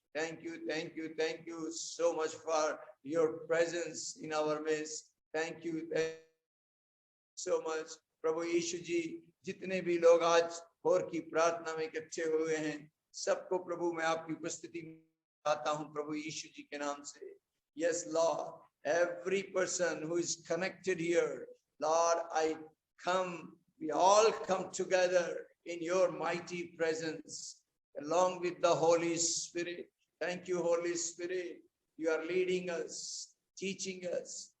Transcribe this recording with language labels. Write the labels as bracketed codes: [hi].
[en] Thank you so much for your presence in our midst. Thank you so much. [hi] प्रभु यीशु जी, जितने भी लोग आज भोर की प्रार्थना में इकट्ठे हुए हैं, सबको प्रभु मैं आपकी उपस्थिति में आता हूं प्रभु यीशु जी के नाम से. [en] Yes, Lord, every person who is connected here, Lord, I come, we all come together in your mighty presence, along with the Holy Spirit. Thank you, Holy Spirit. You are leading us, teaching us.